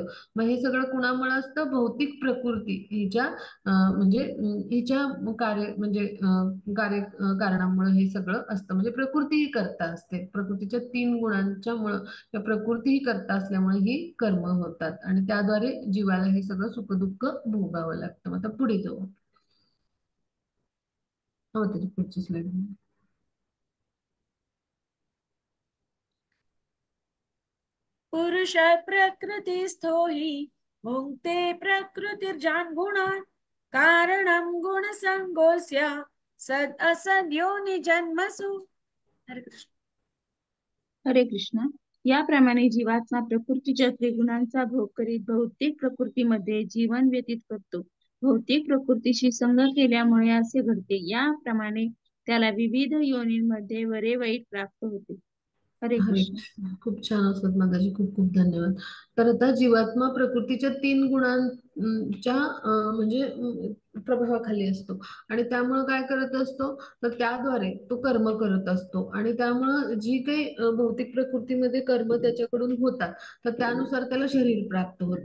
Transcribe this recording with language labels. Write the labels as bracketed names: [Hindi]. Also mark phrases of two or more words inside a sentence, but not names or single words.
[Marathi] मग हे सगळं कुणामुळे असतं, भौतिक प्रकृती हिच्या म्हणजे हिच्या कार्य, म्हणजे कारणामुळे हे सगळं असतं. म्हणजे प्रकृती ही करता असते, प्रकृतीच्या तीन गुणांच्या मुळे त्या प्रकृती ही करता असल्यामुळे ही कर्म होतात आणि त्याद्वारे जीवाला हे सगळं सुखदुःख भोगावं लागतं. मग आता पुढे जाऊ. हो, त्याची पुढची स्लाइड. [Sanskrit] पुरुष प्रकृतिस्थो हि भुङ्क्ते प्रकृतिर्जान् गुणान् कारणं गुणसङ्गोऽस्य सद् असद्योनि जन्मसु. [Marathi] हरे कृष्ण. हरे कृष्ण. याप्रमाणे जीवात्मा प्रकृतीच्या त्रिगुणांचा भोग करीत भौतिक प्रकृतीमध्ये जीवन व्यतीत करतो. भौतिक प्रकृतीशी संग केल्यामुळे असे घडते. याप्रमाणे त्याला विविध योनींमध्ये बरे वाईट प्राप्त होते. हरे हरे कृष्ण. कृष्ण. खूप छान असतात माताजी, खूप खूप धन्यवाद. तर आता जीवात्मा प्रकृतीच्या तीन गुणांच्या म्हणजे प्रभावाखाली असतो आणि त्यामुळे काय करत असतो, तर त्याद्वारे तो कर्म करत असतो आणि त्यामुळं जी काही भौतिक प्रकृतीमध्ये कर्म त्याच्याकडून होतात तर त्यानुसार त्याला शरीर प्राप्त होतं.